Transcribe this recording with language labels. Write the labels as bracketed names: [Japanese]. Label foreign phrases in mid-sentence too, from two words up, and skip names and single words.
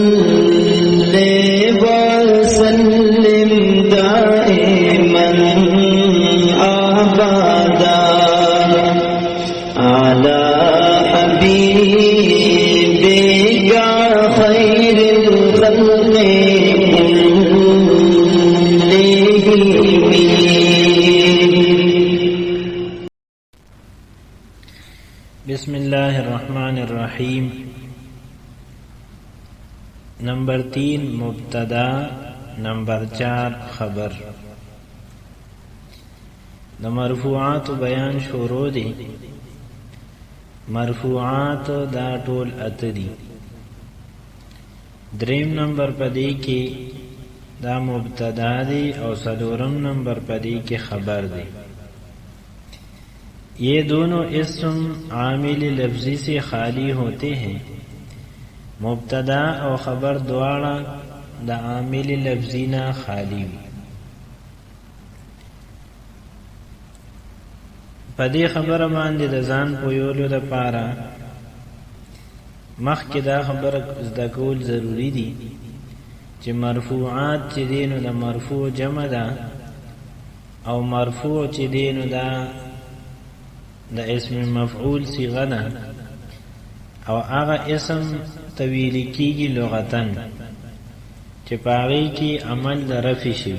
[Arabic] وسلم دائما أبدا على حبيبك خير الخلق بسم الله الرحمن الرحیم. [Pashto] نمبر 3 مبتدا، نمبر 4 خبر. د مرفوعات بیان شروع دی. مرفوعات دا ټول اته دي. دریم نمبر پدې کې دا مبتدا دی او څلورم نمبر پدې کې خبر دی. [Urdu] یہ دونوں اسم عامل لفظی سے خالی ہوتے ہیں. [Pashto] مبتدا اور خبر دواړه د عامل لفظی نه خالی وي. په دې خبره باندې د ځان پویولو لپاره مخکې دا خبره زده کول ضروری دي چې مرفوعات چې دي نو د مرفوع جمع ده او مرفوع چې دي نو دا د اسم مفعول صيغه ده او هغه اسم طویل کیږي لغتن چې پاغي کې عمل د رفع شي.